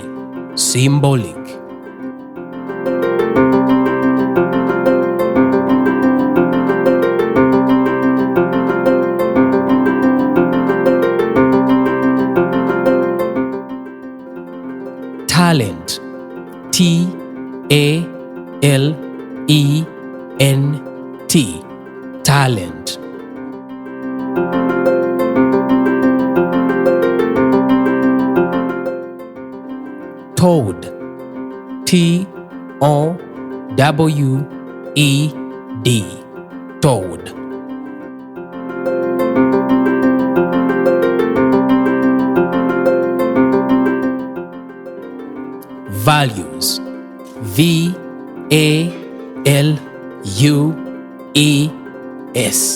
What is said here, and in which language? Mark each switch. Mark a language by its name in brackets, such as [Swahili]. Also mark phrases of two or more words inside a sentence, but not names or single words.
[English] Symbolic. Talent. T-A-L-E-N-T. Talent. Toad. T-O-W-E-D. Toad. Values. V-A-L-U-E-S.